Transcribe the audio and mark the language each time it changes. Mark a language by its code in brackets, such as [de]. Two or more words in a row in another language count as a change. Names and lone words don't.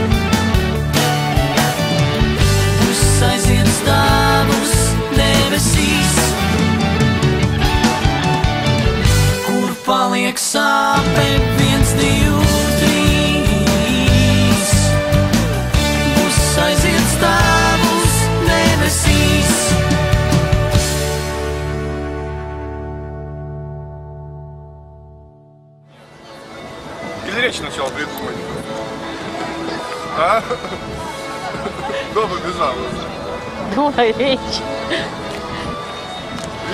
[lv] Bus aiziet stāvus debesīs. Kur paliek sāpe, 1, 2, 3. Aiziet stāvus debesīs. [ru] Или речь сначала придумать? А? Дома бежал. Думай, речь.